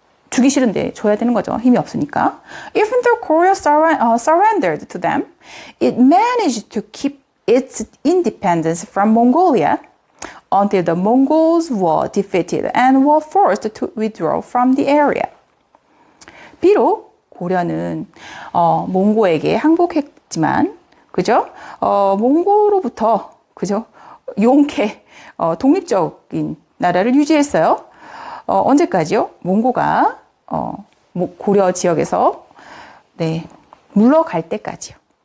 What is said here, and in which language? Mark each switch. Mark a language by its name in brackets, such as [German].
[Korean] 주기 싫은데 줘야 되는 거죠. 힘이 없으니까. [English] Even though Goryeo surrendered to them, it managed to keep its independence from Mongolia until the Mongols were defeated and were forced to withdraw from the area. [Korean] 비록 고려는 몽고에게 항복했지만, 그죠? 몽고로부터, 그죠? 용케 독립적인 나라를 유지했어요. 언제까지요? 몽고가 고려 지역에서, 네, 물러갈 때까지요.